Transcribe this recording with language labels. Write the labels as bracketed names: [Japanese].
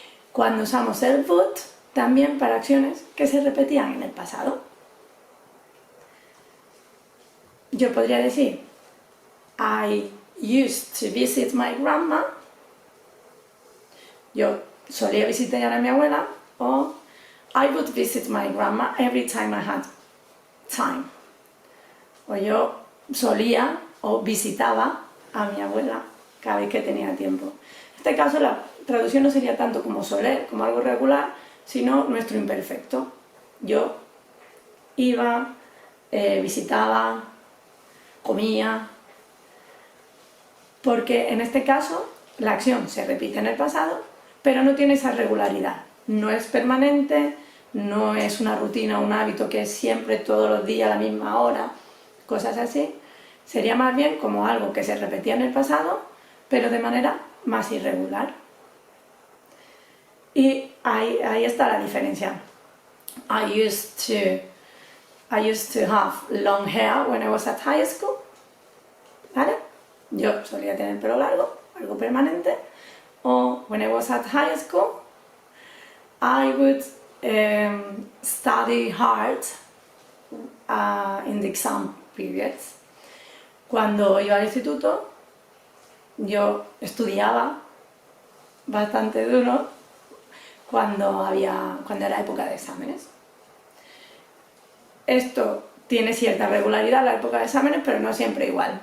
[Spanish] Cuando usamos el would, también para acciones que se repetían en el pasado. Yo podría decir, [English] I used to visit my grandma. [Spanish] Yo solía visitar a mi abuela. [English] O I would visit my grandma every time I had time. [Spanish] O yo solía o visitaba a mi abuela cada vez que tenía tiempo. En este caso la traducción no sería tanto como soler, como algo regular, sino nuestro imperfecto. Yo iba, visitaba, comía, porque en este caso la acción se repite en el pasado, pero no tiene esa regularidad. No es permanente, no es una rutina, un hábito que es siempre todos los días a la misma hora, cosas así. Sería más bien como algo que se repetía en el pasado, pero de manera más irregular. Y ahí está la diferencia. [English] I used to have long hair when I was at high school. [Spanish] ¿Vale? Yo solía tener el pelo largo, algo permanente. O [English] when I was at high school, I would study hard in the exam periods. [Spanish] Cuando iba al instituto, yo estudiaba bastante duro cuando era época de exámenes. Esto tiene cierta regularidad la época de exámenes, pero no siempre igual.